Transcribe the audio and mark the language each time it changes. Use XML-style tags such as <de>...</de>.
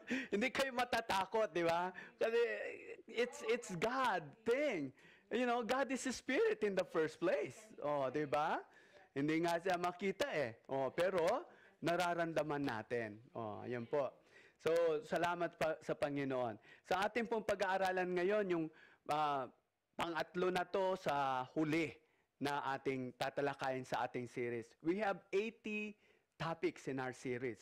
<tl>Hindi kayo matatakot, di ba? Kasi</tl> <en>it's God thing. God is a spirit in the first place.</en> <tl>Di ba? Hindi nga siya makita eh. Pero nararamdaman natin. Yan po. So, salamat pa sa Panginoon. Sa ating pong pag-aaralan ngayon, yung pangatlo na to sa huli na ating tatalakayin sa ating series.</tl> <en>We have 80 topics in our series.</en>